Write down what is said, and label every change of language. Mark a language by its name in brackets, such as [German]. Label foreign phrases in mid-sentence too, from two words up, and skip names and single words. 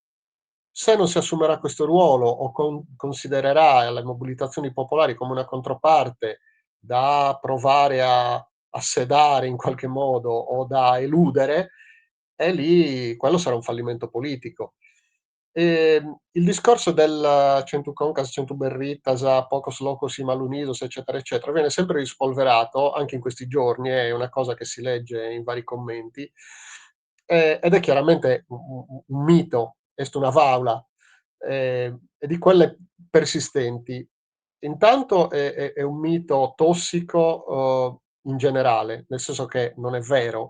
[Italian] Se non si assumerà questo ruolo o considererà le mobilitazioni popolari come una controparte da provare a sedare in qualche modo o da eludere, e lì quello sarà un fallimento politico. Il discorso del [Sardinian] centu concas, centu berritas, [Spanish] pocos locos imal unidos, [Italian] eccetera, eccetera, viene sempre rispolverato, anche in questi giorni, è una cosa che si legge in vari commenti, ed è chiaramente un mito, [Sardinian] est una [Italian] favola, e di quelle persistenti. Intanto è un mito tossico, in generale, nel senso che non è vero.